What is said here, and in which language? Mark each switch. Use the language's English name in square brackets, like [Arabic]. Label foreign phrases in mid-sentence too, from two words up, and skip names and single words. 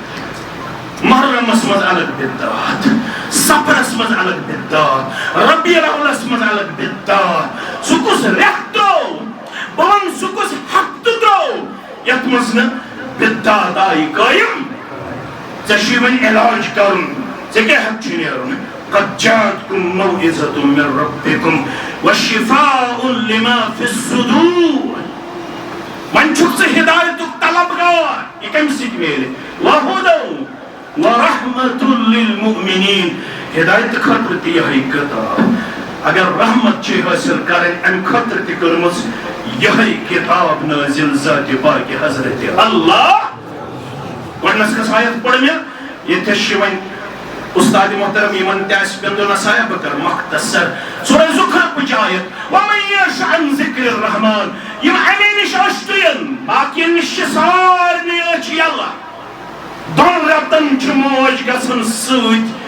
[Kashmiri] محرمس مز الگ بدعات سفرس مز الگ بدعات ربیع الاولس مز الگ بدعات سہ کس ریت ترو بہن سہ کس ہفتہ ترو یتھ مز بدعات آئی قائم ژےٚ وۄنۍ علاج کرُن ژےٚ کیٛاہ ہیٚکہِ چھُ نیرُن [Arabic] قد جاءتکم موعظۃ من ربکم وشفاء لما فی الصدور [Kashmiri] وۄنۍ چھُکھ ژٕ ہدایتُک طلبگار یہ کمہِ سۭتۍ میلہِ [Arabic] وہدی ورحمۃ للمؤمنین [Kashmiri] ہدایت خاطر تہِ یہے کتاب اگر رحمت چھ حاصل کریں ام خاطر تہِ کٔرمٕژ یہے کتاب نازل ذات پاک حضرت اللہ گۄڈنیٚس کھس آیت پٔر مےٚ ییٚتھس چھِ وۄنۍ استاد محترم یمن تہِ آسہِ بِنٛدُن نصایح بہٕ کر مختصر سورہ زخرفٕچ آیت [Arabic] ومن یعش عن ذکر الرحمن [Kashmiri] یم امی نش اشتین باقین نش چھِ سارنٕے أچھ یلہ دۄن رٮ۪تن چھِ موج گژھان سۭتۍ